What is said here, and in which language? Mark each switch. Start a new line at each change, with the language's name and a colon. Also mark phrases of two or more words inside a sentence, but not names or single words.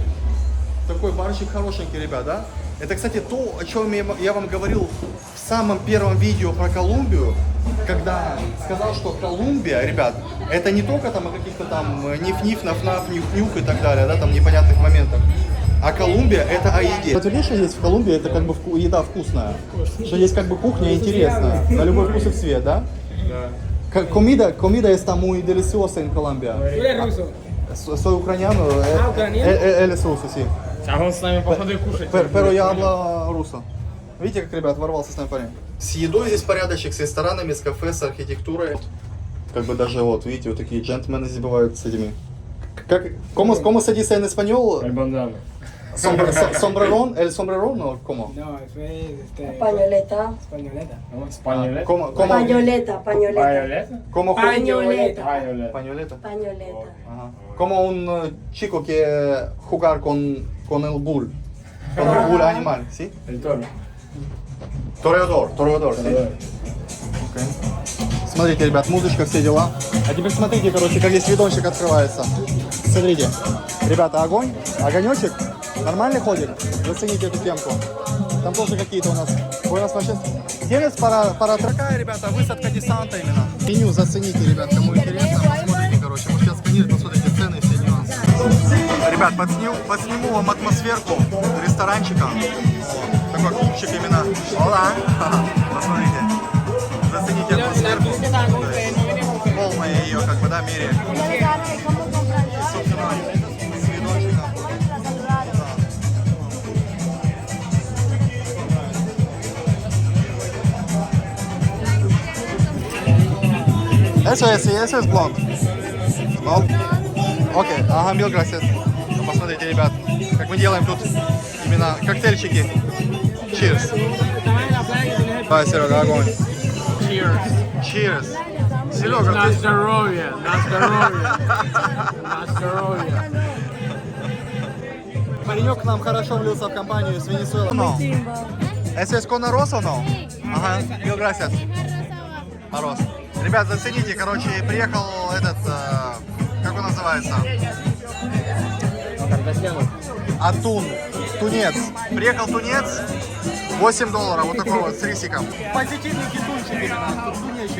Russian: Такой барчик хорошенький, ребят, да? Это, кстати, то, о чем я вам говорил в самом первом видео про Колумбию, когда сказал, что Колумбия, ребят, это не только там о каких-то там ниф-ниф, наф-наф, нюх-нюх и так далее, да, там непонятных моментах. А Колумбия это о еде. Подтвердишь, что здесь в Колумбии это как бы еда вкусная? Что есть как бы кухня интересная, на любой вкус и цвет, да? Да.
Spanish: Comida está muy deliciosa en Colombia. ¿Tú eres ruso? Soy ucraniano, ucraniano? él es ruso, sí.
Russian: А он с нами, походу, и кушать.
Spanish: Pero я hablo ruso.
Russian: Видите, как, ребят, ворвался с нами парень? С едой здесь порядочек, с ресторанами, с кафе, с архитектурой. Как бы даже вот, видите, вот такие джентльмены здесь бывают с этими. Как,
Spanish: ¿Cómo se dice en español? El bandana. Sombrerón, el sombrerón, ¿no? ¿Cómo? No, eso es Pañoleta. españoleta. Españoleta. ¿Cómo? Pañoleta, pañoleta. Pañoleta. ¿Cómo? Pañoleta. Pañoleta. Pañoleta. Pañoleta. Ajá. Como un chico que jugar con el bull. Con el bull animal, ¿sí? El toro. Toreador, sí.
Russian: Окей. Смотрите, ребят, музычка, все дела. А теперь смотрите, короче, как здесь видончик открывается. Смотрите. Ребята, огонь, огонечек нормальный ходит. Зацените эту темку. Там тоже какие-то у нас. вообще. Тенец para такая, ребята, высадка десанта именно. Меню зацените, ребят, кому интересно. Посмотрите, короче, вот сейчас сканируем, посмотрите цены и все нюансы. Ребят, подсниму вам атмосферку ресторанчика. Такой клубчик именно. Ола. Посмотрите. Зацените атмосферку. Полная ее, как бы, да, мере. Собственно, с видончиком.
Spanish: Eso es blond. No?
Russian: Окей, ага,
Spanish: mil gracias.
Russian: Посмотрите, ребят, как мы делаем тут именно коктейльчики. Cheers. Давай, Серега, огонь.
English: Cheers. Cheers. Серега,
Russian: На ты... здоровье, на здоровье. На здоровье. Паренек к нам хорошо влился в компанию с Венесуэлы.
Spanish: No. ¿Eso es con arroz o no? Ага, mil gracias. Арос.
Russian: Ребят, зацените, короче, приехал этот, как он называется? Атун, тунец. Приехал тунец, $8, вот такой вот, с рисиком. Позитивный тунчик именно, тунечек.